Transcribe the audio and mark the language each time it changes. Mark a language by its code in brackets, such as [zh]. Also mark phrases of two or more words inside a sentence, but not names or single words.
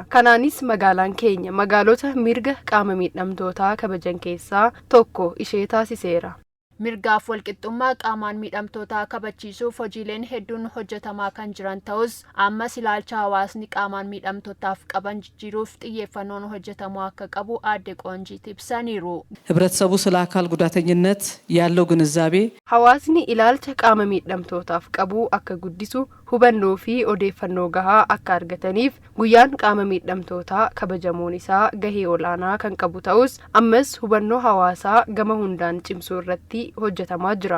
[om] Kanaanis magaalaan keenya magaalota mirga qaama miidhamtootaa kabajan keessaa tokko ishee taasiseera. Mirgaaf walqixxummaa qaamaan miidhamtootaa kabachiisuuf hojiileen hedduun hojjetamaa kan jiran ta'us ammas ilaalcha hawaasni qaamaan miidhamtootaaf qaban jijjiiruuf xiyyeeffannoon hojjetamuu akka qabu aadde Qoonjiit ibsaniiru. [am] ህብረተሰቡ ስለ አካል ጉዳተኝነት ያለው ግንዛቤ [om] hawaasni ilaalcha qaama miidhamtootaaf qabu akka guddisu hubannoo fi odeeffannoo gahaa akka argataniif guyyaan qaama miidhamtootaa kabajamuun isaa gahee olaanaa kan qabu ta'us ammas hubannoo hawaasaa gama hundaan cimsuu irratti hojjetamaa jira.